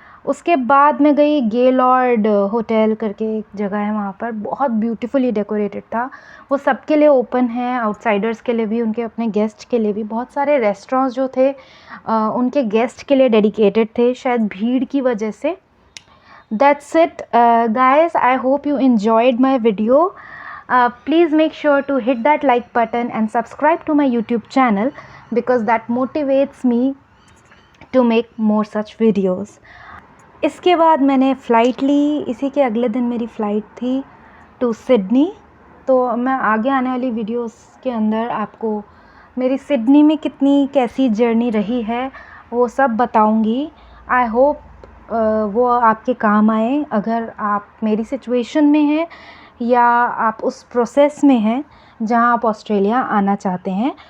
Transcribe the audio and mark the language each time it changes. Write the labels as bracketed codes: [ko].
[hi] उसके बाद मैं गई गेलॉर्ड होटल करके एक जगह है, वहाँ पर बहुत ब्यूटीफुली डेकोरेटेड था। वो सबके लिए ओपन है, आउटसाइडर्स के लिए भी, उनके अपने गेस्ट के लिए भी। बहुत सारे रेस्टोरेंट्स जो थे उनके गेस्ट के लिए डेडिकेटेड थे, शायद भीड़ की वजह से। [en] That's it, guys. I hope you enjoyed my video. Please make sure to hit that like button and subscribe to my YouTube channel because that motivates me to make more such videos. [hi] इसके बाद मैंने flight ली। इसी के अगले दिन मेरी flight थी to Sydney. तो मैं आगे आने वाली वीडियोस के अंदर आपको मेरी सिडनी में कितनी कैसी जर्नी रही है वो सब बताऊंगी। आई होप वो आपके काम आए अगर आप मेरी सिचुएशन में हैं या आप उस प्रोसेस में हैं जहां आप ऑस्ट्रेलिया आना चाहते हैं।